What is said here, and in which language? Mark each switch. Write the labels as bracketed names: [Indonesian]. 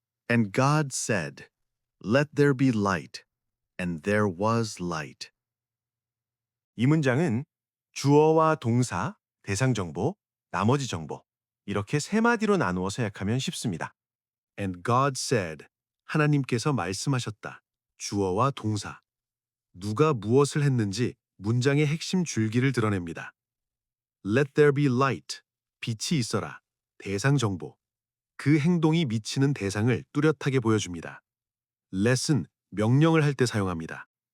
[English] And God said, Let there be light. And there was light. [Korean] 이 문장은 주어와 동사, 대상 정보, 나머지 정보 이렇게 세 마디로 나누어서 약하면 쉽습니다. [English] And God said, [Korean] 하나님께서 말씀하셨다. 주어와 동사. 누가 무엇을 했는지 문장의 핵심 줄기를 드러냅니다. [English] Let there be light. [Korean] 빛이 있어라. 대상 정보. 그 행동이 미치는 대상을 뚜렷하게 보여줍니다. let은 명령을 할 때 사용합니다.